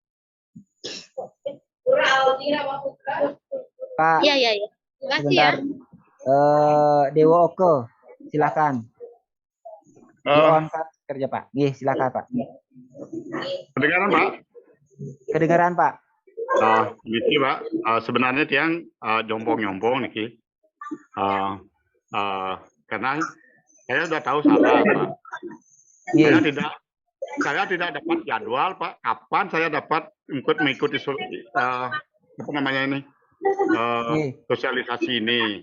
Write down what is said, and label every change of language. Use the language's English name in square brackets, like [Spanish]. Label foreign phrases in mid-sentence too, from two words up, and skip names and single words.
[Indonesian] Pak. Iya. Terima kasih ya. Dewo Oke, silakan. On kerja Pak. Nggih, silakan Pak. Kedengaran Pak? Kedengaran Pak. Niki Pak, sebenarnya tiang jompong-jompong niki. Karena saya sudah tahu salah Pak. Saya tidak dapat jadwal Pak. Kapan saya dapat mengikuti apa namanya ini sosialisasi ini?